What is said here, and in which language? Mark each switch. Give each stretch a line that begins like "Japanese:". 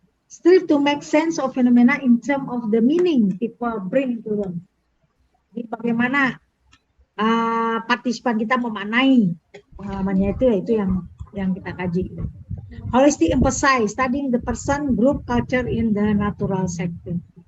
English: Strive to make sense of phenomena in terms of the meaning people bring to them.
Indonesian: Jadi bagaimana partisipan kita memaknai pengalamannya itu yang kita kaji.
English: Holistic emphasize studying the person, group, culture in the natural setting.